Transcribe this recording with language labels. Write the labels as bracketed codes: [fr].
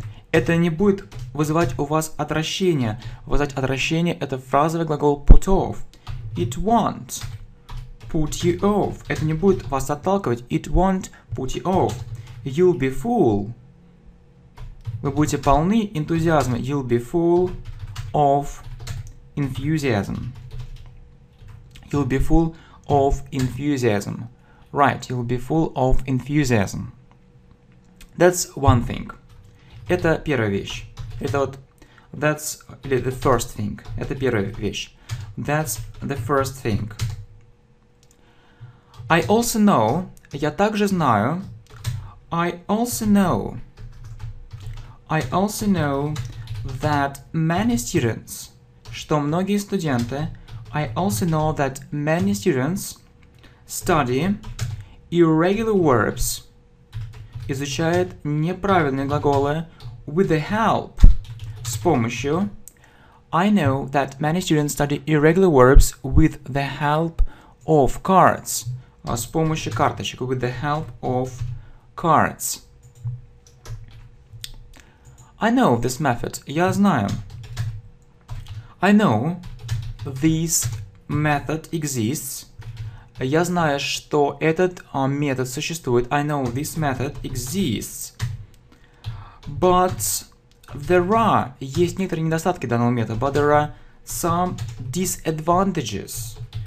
[ru] Это не будет вызывать у вас отвращение. Вызывать отвращение – это фразовый глагол put off. [en] It won't put you off. [ru] Это не будет вас отталкивать. [en] It won't put you off. You'll be full. [ru] Вы будете полны энтузиазма. [en] You'll be full of enthusiasm. You'll be full of enthusiasm. Right, you'll be full of enthusiasm. That's one thing. [ru] Это первая вещь. Это вот [en] that's или the first thing. [ru] Это первая вещь. [en] That's the first thing. I also know. [ru] Я также знаю. [en] I also know that many students. [ru] Что многие студенты. [en] I also know that many students study irregular verbs. [ru] Изучают неправильные глаголы [en] with the help, [ru] с помощью. [en] I know that many students study irregular verbs with the help of cards. [ru] С помощью карточек, [en] with the help of cards. I know this method. [ru] Я знаю. [en] I know this method exists. [ru] Я знаю, что этот метод существует. [en] I know this method exists. But there are, [ru] есть некоторые недостатки данного метода. [en] But there are some disadvantages.